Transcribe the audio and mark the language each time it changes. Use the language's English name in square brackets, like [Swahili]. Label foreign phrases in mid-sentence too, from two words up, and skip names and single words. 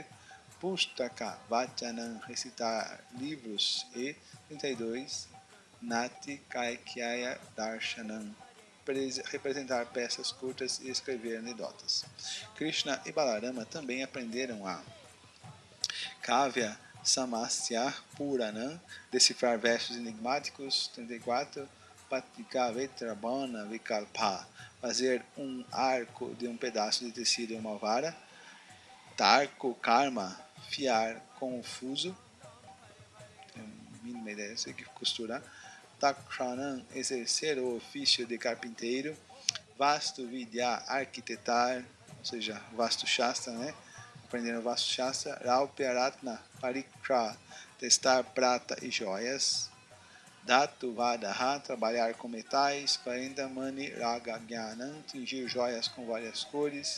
[Sanskrit] Pustaka Vachanam, [Portuguese] recitar livros. E 32. [Sanskrit] Nati Kaikyaya Darshanam, [Portuguese] representar peças curtas e escrever anedotas. Krishna e Balarama também aprenderam a [Sanskrit] Kavya Samastya Puranam, [Portuguese] decifrar versos enigmáticos. 34. [Sanskrit] Patika Vetrabana Vikalpa, [Portuguese] fazer um arco de um pedaço de tecido e uma vara. [Sanskrit] Tarko Karma, [Portuguese] fiar com o fuso. Tem a mínima ideia, sei que costurar. Takshanan, exercer o ofício de carpinteiro. [Sanskrit] Vastu Vidya, [Portuguese] arquitetar, ou seja, [Sanskrit] Vastu Shastra, [Portuguese] né? Aprendendo [Sanskrit] Vastu Shastra. Raupyaratna, Pariksha, [Portuguese] testar prata e joias. [Sanskrit] Dhatu Vadaha, [Portuguese] trabalhar com metais. [Sanskrit] 40 Mani Raga Gyanam, [Portuguese] tingir joias com várias cores.